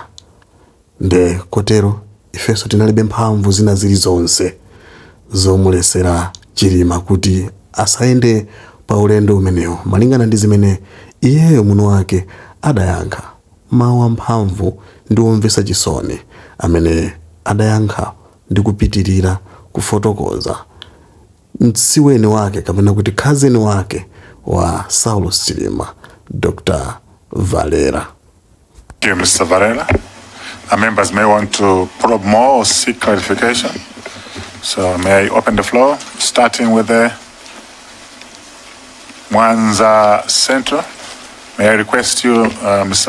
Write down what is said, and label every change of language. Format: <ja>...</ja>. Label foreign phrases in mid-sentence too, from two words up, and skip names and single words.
<ny>Nde kotero ifeso tinalibe mphamvu zina zilizonse zomulesera Chilima kuti asaende pa ulendo umenewo, malingana ndi zimene iyeyo muno wake adayankha. Mawu amphamvu ndi omvesa chisoni amene adayankha ndi kupitirira kufotokoza mtsiweni wake kapena kuti cousin wake wa Saulus Chilima, Dr. Valera.</ny> <en>Thank you, Mr. Valera. Our members may want to probe more or seek clarification. So may I open the floor, starting with the Mwanza Central. May I request you, Mr.</en>